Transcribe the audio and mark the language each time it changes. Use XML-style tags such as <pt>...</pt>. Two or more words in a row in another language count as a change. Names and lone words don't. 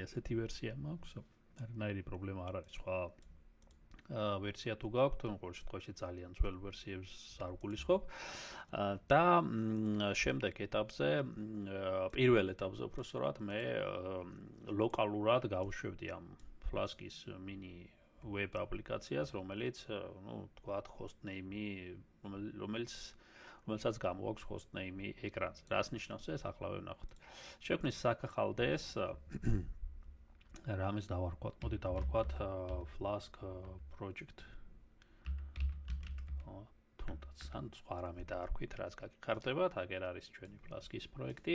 <ka>ესეთი ვერსია მაქვს, არანაირი პრობლემა არ არის, სხვა ვერსია თუ გაქვთ, ყოველ შემთხვევაში ძალიან ძველ ვერსიებს არ გულისხმობ და შემდეგ ეტაპზე, პირველ ეტაპზე უბრალოდ მე ლოკალურად გავუშვებდი ამ Flask-ის</ka> <en>mini web</en> <ka>აპლიკაციას, რომელიც, თქვათ,</ka> <en>host name-</en> <ka>ი, რომელსაც გამოაქვს</ka> <en>host name-</en> <ka>ი ეკრანზე. რას ნიშნავს ეს? ახლა ვნახოთ. შექმნის საქახალდეს რამეს დავარქვათ? მოდი დავარქვათ Flask project. თუნდაც ან სხვა რამე დაარქვით, რაც გაგიხარდებათ, აგერ არის ჩვენი Flask-ის პროექტი.</ka>